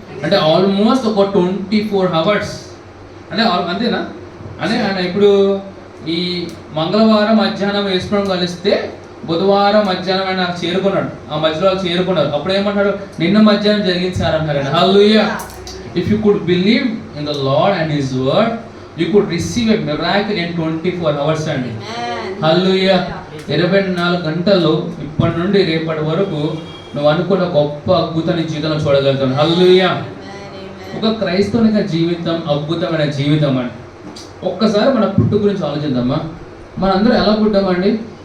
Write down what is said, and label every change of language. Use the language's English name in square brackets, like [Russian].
[Telugu] అంటే ఆల్మోస్ట్ ఒక 24 hours అంటే అంతేనా? అంటే ఆయన ఇప్పుడు ఈ మంగళవారం మధ్యాహ్నం వేసుకోవడం కలిస్తే బుధవారం మధ్యాహ్నం ఆయన చేరుకున్నాడు. ఆ మధ్యలో వాళ్ళు చేరుకున్నారు. అప్పుడు ఏమంటాడు, నిన్న మధ్యాహ్నం జరిగింది సార్ అంటారు. హల్లెలూయా. [English] If you could believe in the Lord and His word, you could receive a miracle in 24 hours అండి. [Telugu] హల్లెలూయా. 24 గంటల్లో ఇప్పటి నుండి రేపటి వరకు నువ్వు అనుకున్న గొప్ప అద్భుతాన్ని జీవితంలో చూడగలుగుతావు. హల్లెలూయా. ఒక క్రైస్తవుని జీవితం అద్భుతమైన జీవితం అండి. ఒక్కసారి మన పుట్టు గురించి ఆలోచిద్దామా. మనందరూ ఎలా పుట్టామండి?